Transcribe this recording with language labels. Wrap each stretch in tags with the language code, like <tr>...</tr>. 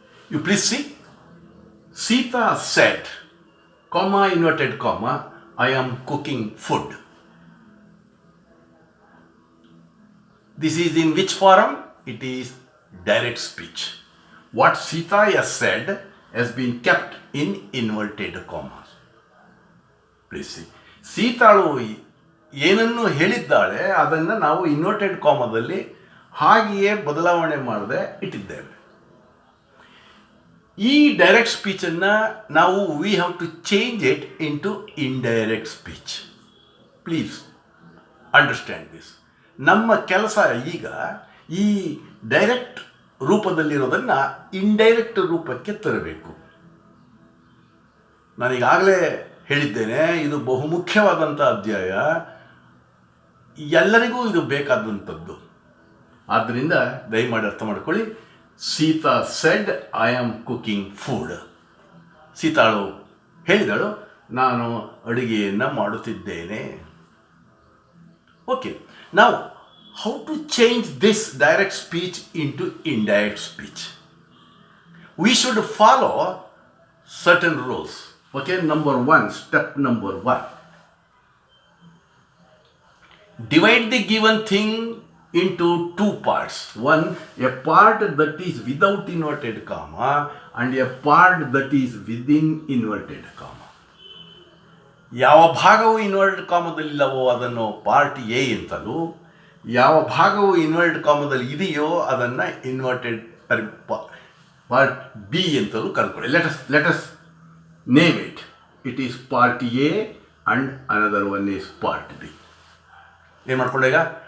<en>You please see. Sita said, comma, inverted comma, I am cooking food. This is in which form? It is direct speech. What Sita has said has been kept in inverted commas. Please see.</en> <kn>ಸೀತಾಳು ಏನನ್ನು ಹೇಳಿದ್ದಾಳೆ ಅದನ್ನು ನಾವು inverted ಕಾಮದಲ್ಲಿ ಹಾಗೆಯೇ ಬದಲಾವಣೆ ಮಾಡದೆ ಇಟ್ಟಿದ್ದೇವೆ. ಈ direct ಸ್ಪೀಚನ್ನು ನಾವು</kn> <en>We have to change it into indirect speech. Please understand this.</en> <kn>ನಮ್ಮ ಕೆಲಸ ಈಗ ಈ ಡೈರೆಕ್ಟ್ ರೂಪದಲ್ಲಿರೋದನ್ನು ಇಂಡೈರೆಕ್ಟ್ ರೂಪಕ್ಕೆ ತರಬೇಕು. ನಾನೀಗಾಗಲೇ ಹೇಳಿದ್ದೇನೆ, ಇದು ಬಹುಮುಖ್ಯವಾದಂಥ ಅಧ್ಯಾಯ, ಎಲ್ಲರಿಗೂ ಇದು ಬೇಕಾದಂಥದ್ದು. ಆದ್ದರಿಂದ ದಯಮಾಡಿ ಅರ್ಥ ಮಾಡ್ಕೊಳ್ಳಿ.</kn> <en>Sita said, I am cooking food.</en> <kn>ಸೀತಾಳು ಹೇಳಿದಳು, ನಾನು ಅಡುಗೆಯನ್ನು ಮಾಡುತ್ತಿದ್ದೇನೆ.</kn> <en>Okay, ನಾವು how to change this direct speech into indirect speech? We should follow certain rules. Okay, step number one. Divide the given thing into two parts. One, a part that is without inverted comma and a part that is within inverted comma.</en> <kn>ಯಾವ ಭಾಗವು inverted ಕಾಮದಲ್ಲಿಲ್ಲವೋ ಅದನ್ನು part A ಅಂತಲೂ, ಯಾವ ಭಾಗವು inverted ಕಾಮದಲ್ಲಿ ಇದೆಯೋ ಅದನ್ನು inverted part B ಅಂತಲೂ ಕರ್ಕೊಳ್ಳಿ.</kn> <en>Let us name it. It is part A and another one is part B.</en> <kn>ಏನು ಮಾಡ್ಕೊಂಡೆ ಈಗ?</kn>